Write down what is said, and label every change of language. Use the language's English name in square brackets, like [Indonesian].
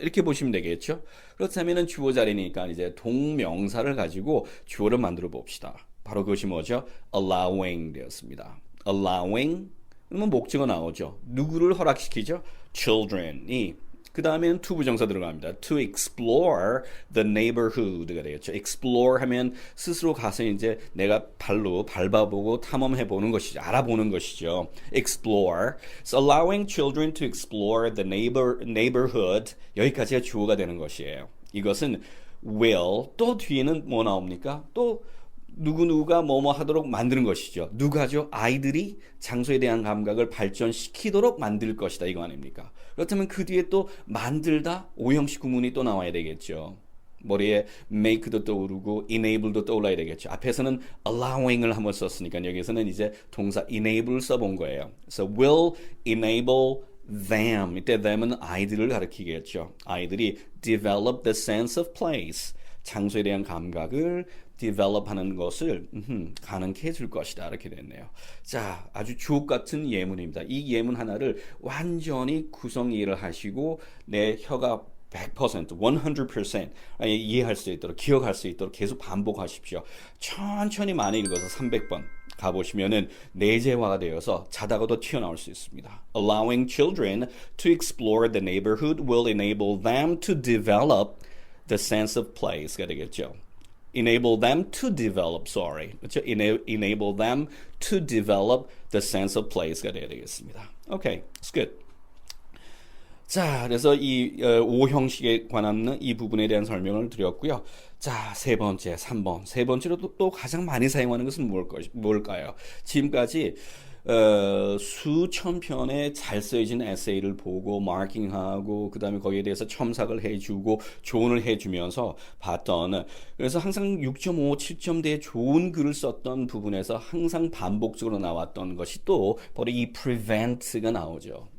[Korean] 이렇게 보시면 되겠죠? 그렇다면 주어 자리니까 이제 동명사를 가지고 주어를 만들어 봅시다. 바로 그것이 뭐죠? allowing 되었습니다. allowing 그러면 목적어 나오죠. 누구를 허락시키죠? children이. 그 다음에는 to 부정사 들어갑니다. [English] to explore the neighborhood가 되겠죠. [Korean] explore 하면 스스로 가서 이제 내가 발로 밟아보고 탐험해보는 것이죠. 알아보는 것이죠. explore. [English] So allowing children to explore the neighborhood. [Korean] 여기까지가 주어가 되는 것이에요. 이것은 will. 또 뒤에는 뭐 나옵니까? 또 누구누구가 뭐뭐 하도록 만드는 것이죠. 누가죠? 아이들이 장소에 대한 감각을 발전시키도록 만들 것이다. 이거 아닙니까? 그렇다면 그 뒤에 또 만들다 오형식 구문이 또 나와야 되겠죠. 머리에 make도 떠오르고 enable도 떠올라야 되겠죠. 앞에서는 allowing을 한번 썼으니까 여기서는 이제 동사 enable를 써본 거예요. [English] So will enable them. [Korean] 이때 them은 아이들을 가리키겠죠. [English] 아이들이 develop the sense of place. [Korean] 장소에 대한 감각을 develop하는 것을 가능케 해줄 것이다. 이렇게 됐네요. 자, 아주 주옥 같은 예문입니다. 이 예문 하나를 완전히 구성 이해를 하시고 내 혀가 100%, 100% 이해할 수 있도록, 기억할 수 있도록 계속 반복하십시오. 천천히 많이 읽어서 300번 가보시면은 내재화가 되어서 자다가도 튀어나올 수 있습니다. [English] Allowing children to explore the neighborhood will enable them to develop the sense of place가 되겠죠. Enable them to develop, 그렇죠? Enable them to develop the sense of place가 [Korean] 되어야 되겠습니다. [English] Okay, it's good. [Korean] 자, 그래서 이 오형식에 관한 이 부분에 대한 설명을 드렸고요. 자, 세 번째, 3번. 세 번째로 또 가장 많이 사용하는 것은 뭘까요? 지금까지 수천 편의 잘 쓰여진 에세이를 보고 마킹하고 그 다음에 거기에 대해서 첨삭을 해주고 조언을 해주면서 봤던 그래서 항상 6.5, 7점대에 좋은 글을 썼던 부분에서 항상 반복적으로 나왔던 것이 또 바로 이 prevent가 나오죠.